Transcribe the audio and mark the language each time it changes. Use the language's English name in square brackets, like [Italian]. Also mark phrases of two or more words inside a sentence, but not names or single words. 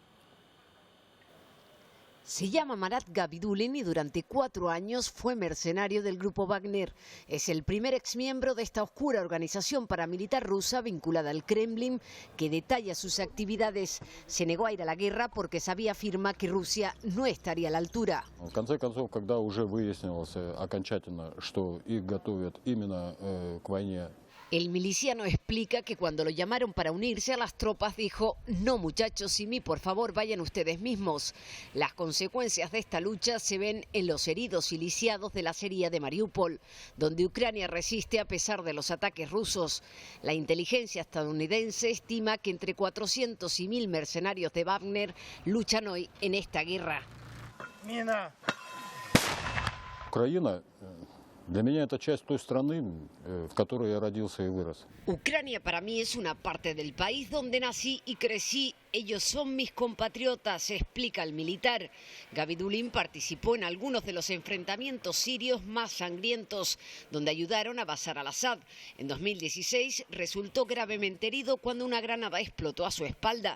[Spanish] Se llama Marat Gabidulin y durante 4 años fue mercenario del grupo Wagner. Es el primer exmiembro de esta oscura organización paramilitar rusa vinculada al Kremlin que detalla sus actividades. Se negó a ir a la guerra porque sabía, afirma, que Rusia no estaría a la altura. [Russian] В конце концов, когда уже выяснилось окончательно, что их готовят именно к войне. [Spanish] El miliciano explica que cuando lo llamaron para unirse a las tropas dijo: no muchachos, sin mí por favor vayan ustedes mismos. Las consecuencias de esta lucha se ven en los heridos y lisiados de la acería de Mariupol, donde Ucrania resiste a pesar de los ataques rusos. La inteligencia estadounidense estima que entre 400 y 1000 mercenarios de Wagner luchan hoy en esta guerra. [Russian] Украина для меня это часть той страны, в которой я родился и вырос. [Spanish] Ucrania para mí es una parte del país donde nací y crecí. Ellos son mis compatriotas, explica el militar. Gabidulin participó en algunos de los enfrentamientos sirios más sangrientos, donde ayudaron a Bashar al-Assad. En 2016 resultó gravemente herido cuando una granada explotó a su espalda.